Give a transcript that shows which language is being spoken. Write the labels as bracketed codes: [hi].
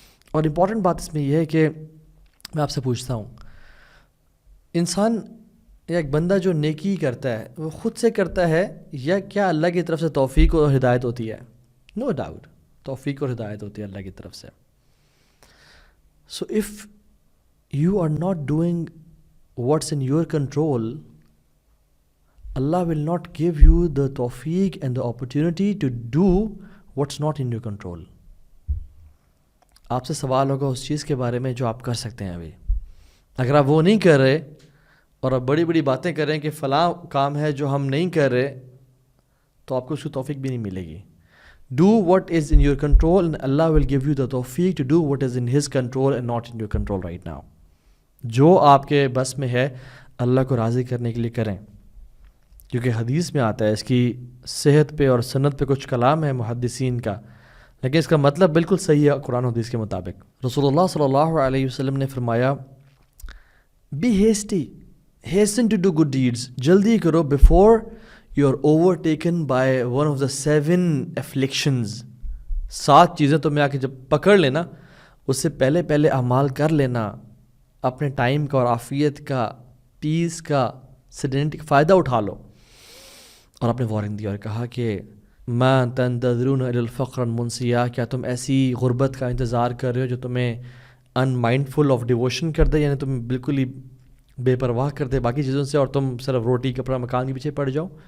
[ur] اور امپورٹنٹ بات اس میں یہ ہے کہ میں آپ سے پوچھتا ہوں، انسان یا ایک بندہ جو نیکی کرتا ہے وہ خود سے کرتا ہے یا کیا اللہ کی طرف سے توفیق اور ہدایت ہوتی ہے؟ [en] no doubt [ur] توفیق اور ہدایت ہوتی ہے اللہ کی طرف سے. So if [en] you are not doing what's in your control, Allah will not give you the tawfiq and the opportunity to do what's not in your control. [ur] آپ سے سوال ہوگا اس چیز کے بارے میں جو آپ کر سکتے ہیں ابھی. اگر آپ وہ نہیں کر رہے اور آپ بڑی بڑی باتیں کر رہے ہیں کہ فلاں کام ہے جو ہم نہیں کر رہے، تو آپ کو اس کی توفیق بھی نہیں ملے گی. [en] Do what is in your control and Allah will give you the tawfiq to do what is in His control and not in your control right now. [ur] جو آپ کے بس میں ہے اللہ کو راضی کرنے کے لیے کریں. کیونکہ حدیث میں آتا ہے، اس کی صحت پہ اور سند پہ کچھ کلام ہے محدثین کا، لیکن اس کا مطلب بالکل صحیح ہے قرآن و حدیث کے مطابق. رسول اللہ صلی اللہ علیہ وسلم نے فرمایا [en] be hasty, hasten to do good deeds، [ur] جلدی کرو [en] before you are overtaken by one of the 7 afflictions. [ur] 7 چیزیں تمہیں آ کے جب پکڑ لینا، اس سے پہلے اعمال کر لینا، اپنے ٹائم کا اور عافیت کا، پیس کا، سیڈنٹی کا فائدہ اٹھا لو. اور آپ نے وارننگ دی اور کہا کہ [ar] ما تنتظرون الی الفقر منسیا، [ur] کیا تم ایسی غربت کا انتظار کر رہے ہو جو تمہیں [en] ان mindful of devotion [ur] کر دے، یعنی تم بالکل ہی بے پرواہ کر دے باقی چیزوں سے اور تم صرف روٹی کپڑا مکان کے پیچھے پڑ جاؤ.